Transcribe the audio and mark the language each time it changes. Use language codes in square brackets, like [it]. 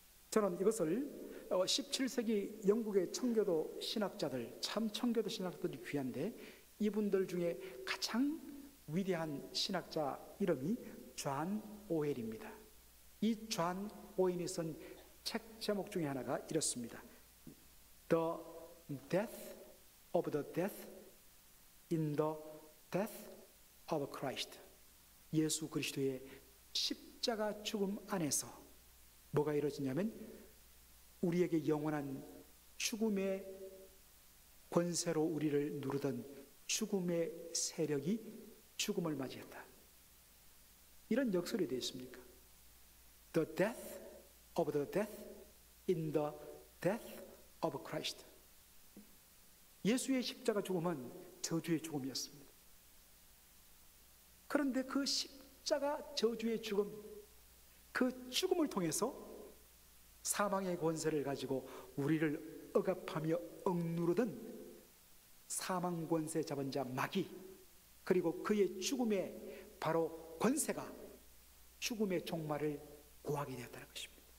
[ko] 저는 이것을 17세기 영국의 청교도 신학자들, 참 청교도 신학자들이 귀한데 이분들 중에 가장 위대한 신학자 이름이 존 오웰입니다. 이 존 오웰이 쓴 책 제목 중에 하나가 이렇습니다. [en] The Death of the Death in the Death of Christ. [ko] 예수 그리스도의 십자가 죽음 안에서 뭐가 이루어지냐면 우리에게 영원한 죽음의 권세로 우리를 누르던 죽음의 세력이 죽음을 맞이했다. 이런 역설이 되어 있습니까? [en] The death of the death in the death of Christ. [ko] 예수의 십자가 죽음은 저주의 죽음이었습니다. 그런데 그 십자가 저주의 죽음, 그 죽음을 통해서 사망의 권세를 가지고 우리를 억압하며 억누르던 사망 권세 잡은 자 마귀, 그리고 그의 죽음의 바로 권세가 죽음의 종말을 고하게 되었다는 것입니다.